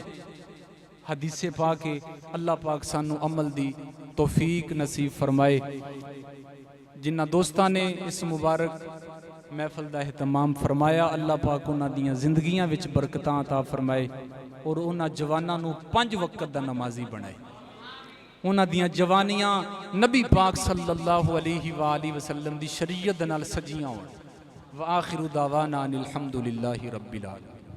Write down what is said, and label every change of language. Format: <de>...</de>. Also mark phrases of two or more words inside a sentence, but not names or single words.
<pa>حدیثِ پاک اللہ پاک سانوں عمل دی توفیق نصیب فرمائے. جنہاں دوستاں نے اس مبارک محفل دا اہتمام فرمایا اللہ پاک اوہناں دیاں زندگیاں وچ برکتاں عطا فرمائے اور اوہناں جواناں نوں 5 وقت دا نمازی بنائے. اوہناں دیاں جوانیاں نبی پاک</pa> <ar>صلى الله عليه وسلم</ar> <pa>دی شریعت نال سجیاں ہون.</pa> <ar>وآخر دعوانا أن الحمد لله رب العالمين.</ar>